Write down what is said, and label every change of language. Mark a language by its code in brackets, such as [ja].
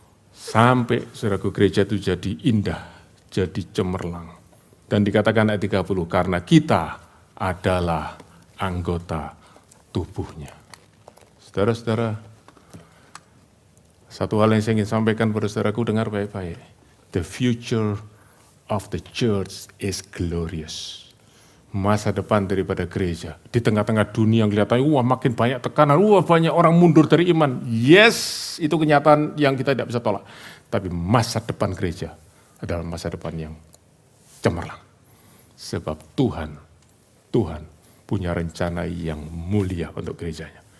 [id] Sampai saudaraku gereja itu jadi indah, jadi cemerlang. Dan dikatakan ayat 30, karena kita adalah anggota tubuhnya. Saudara-saudara, satu hal yang saya ingin sampaikan pada saudaraku, dengar baik-baik. [en] The future of the church is glorious. [id] Masa depan daripada gereja. Di tengah-tengah dunia yang kelihatannya, makin banyak tekanan, banyak orang mundur dari iman. Yes, itu kenyataan yang kita tidak bisa tolak. Tapi masa depan gereja adalah masa depan yang cemerlang. Sebab Tuhan punya rencana yang mulia untuk gerejanya.